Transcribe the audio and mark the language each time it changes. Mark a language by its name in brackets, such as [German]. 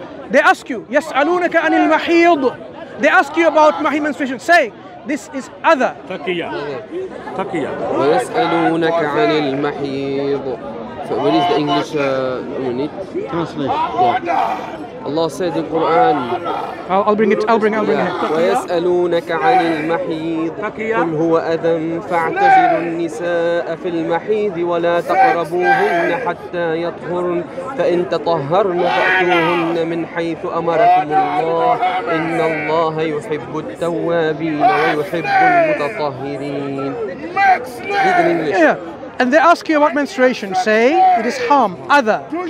[English] They ask you, [Arabic] يسألونك عن المحيض. [English] They ask you about menstruation. Say, this is other. Taqiya. Taqiya. [Arabic] ويسألونك عن المحيض. [English] So what is the English unit? Translation. Allah said in Quran, I'll bring it. I'll bring it. [Arabic] ويسألونك عن المحيض قل هو أذى فاعتزلوا النساء في المحيض ولا تقربوهن حتى يطهرن فإن تطهرن فأتوهن من حيث أمركم الله إن الله يحب التوابين ويحب المتطهرين. [English] Read in English. Yeah. And they ask you about menstruation. Say, it is harm, other.